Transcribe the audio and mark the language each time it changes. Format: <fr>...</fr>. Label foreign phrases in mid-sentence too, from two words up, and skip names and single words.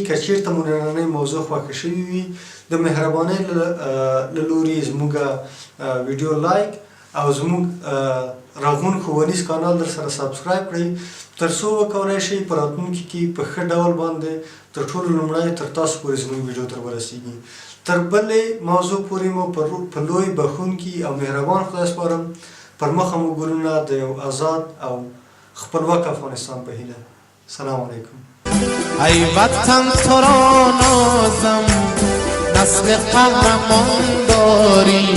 <ps>که چېرته مو نننۍ موضوع خوښه شوې وي، د مهربانۍ له لورې زموږ ویډیو لایک او زموږ راغون ښوونیز کانال در سره سبسکرایب کړئ، تر څو وکولی شئ په راتلونکي کې په ښه ډول باندې تر ټولو لومړی تر تاسو پورې زموږ ویډیو ته ورسېږي. تر بلې موضوع پورې مو په لوی بښونکي او مهربان خدای سپارم. پر مخه مو ګلونه د یو آزاد او خپلواک افغانستان په هیله.</ps> <ar>سلام علیکم.</ar> <fa>ای وطن تو را نازم، نسل قهرمان داری.</fa>